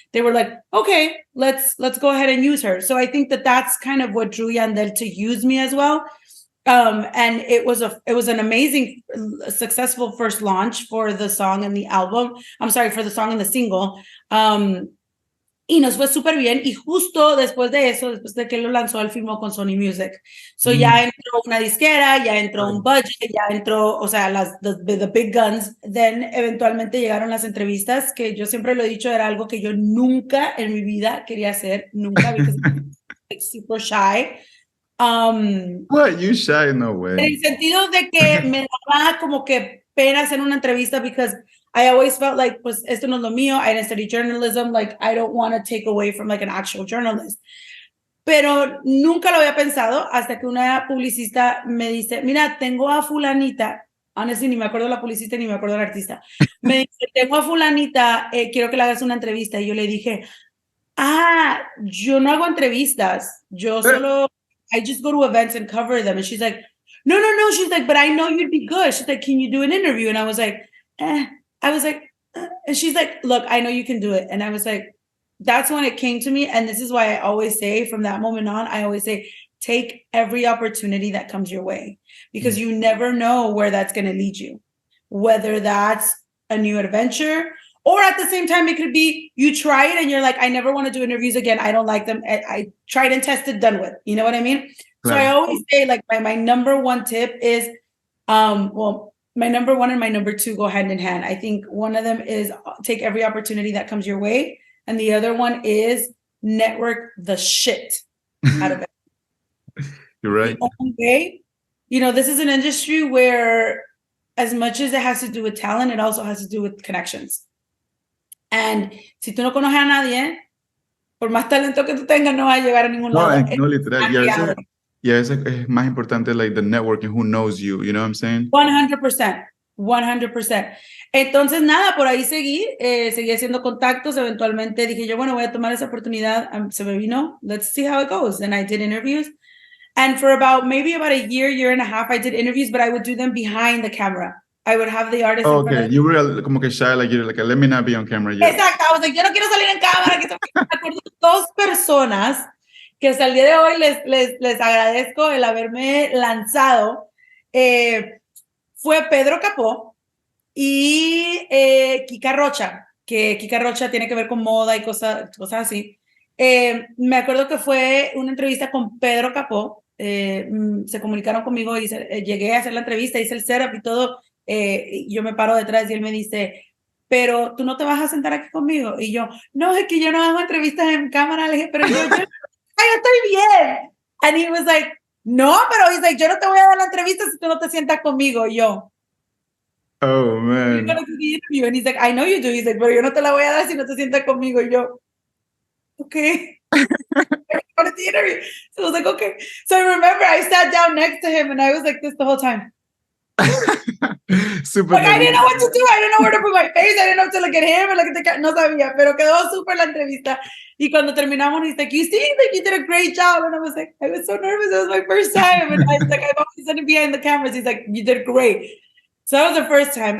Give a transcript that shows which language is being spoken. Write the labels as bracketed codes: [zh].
[en] They were like, okay, let's go ahead and use her. So I think that that's kind of what drew Yandel to use me as well. And it was an amazing, successful first launch for the song and the album. I'm sorry, for the song and the single. [es] Y nos fue súper bien. Y justo después de eso, después de que lo lanzó, él firmó con Sony Music. So ya entró una disquera, ya entró un budget, ya entró, o sea, [en] the big guns. [es] Then eventualmente llegaron las entrevistas, que yo siempre lo he dicho, era algo que yo nunca en mi vida quería hacer, nunca, [en] because I'm super shy. What? You shy? No way. [es] En el sentido de que me daba como que pena hacer una entrevista, [en] because I always felt like, [es] pues, esto no es lo mío. [en] I didn't study journalism. Like, I don't want to take away from like an actual journalist. [es] Pero nunca lo había pensado hasta que una publicista me dice, mira, tengo a fulanita, honestly, ni me acuerdo la publicista ni me acuerdo del artista. Me dice, tengo a fulanita, quiero que le hagas una entrevista. Y yo le dije, yo no hago entrevistas. Yo solo, [en] I just go to events and cover them. And she's like, no. She's like, but I know you'd be good. She's like, can you do an interview? And I was like, and she's like, look, I know you can do it. And I was like, that's when it came to me. And this is why I always say, from that moment on, I always say, take every opportunity that comes your way, because you never know where that's going to lead you, whether that's a new adventure, or at the same time, it could be you try it and you're like, I never want to do interviews again. I don't like them. I tried and tested, done with. You know what I mean? Right. So I always say, like, my number one tip is, my number one and my number two go hand in hand. I think one of them is take every opportunity that comes your way. And the other one is network the shit out of it. You're right. Okay. You know, this is an industry where, as much as it has to do with talent, it also has to do with connections. [es] And si tú no conoces a nadie, por más talento que tú tengas, no vas a llegar a ningún lado. No, literal. [en] Yeah, [es] es más importante, [en] like, the networking, who knows you, you know what I'm saying? 100%. [es] Entonces, nada, por ahí seguí haciendo contactos. Eventualmente dije yo, bueno, voy a tomar esa oportunidad. Se me vino, [en] let's see how it goes. And I did interviews. And for maybe about a year and a half, I did interviews, but I would do them behind the camera. I would have the artist. Okay, you were [es] como que [en] shy, like, you're like, let me not be on camera yet. [es] Exacto, [en] I was like, [es] yo no quiero salir en cámara. Me acuerdo de 2 personas que hasta el día de hoy les agradezco el haberme lanzado. Fue Pedro Capó y Kika Rocha, que Kika Rocha tiene que ver con moda y cosas así. Me acuerdo que fue una entrevista con Pedro Capó. Se comunicaron conmigo y llegué a hacer la entrevista, hice el setup y todo. Yo me paro detrás y él me dice, pero tú no te vas a sentar aquí conmigo. Y yo, no, es que yo no hago entrevistas en cámara. Le dije, pero yo estoy bien. [en] And he was like, [es] no, pero [en] he's like, [es] yo no te voy a dar la entrevista si tú no te sientas conmigo. Y yo, [en] oh, man. You're gonna do the interview. And he's like, I know you do. He's like, [es] pero yo no te la voy a dar si no te sientas conmigo. Y yo, [en] okay. I the interview. So I was like, okay. So I remember I sat down next to him and I was like this the whole time. Super like, I didn't know what to do. I didn't know where to put my face. I didn't know if to look at him or look at the camera. [es] No sabía, pero quedó súper la entrevista. Y cuando terminamos, [en] he's like, you seem like you did a great job. And I was like, I was so nervous. It was my first time. And I was like, I've always done it behind the cameras. He's like, you did great. So that was the first time.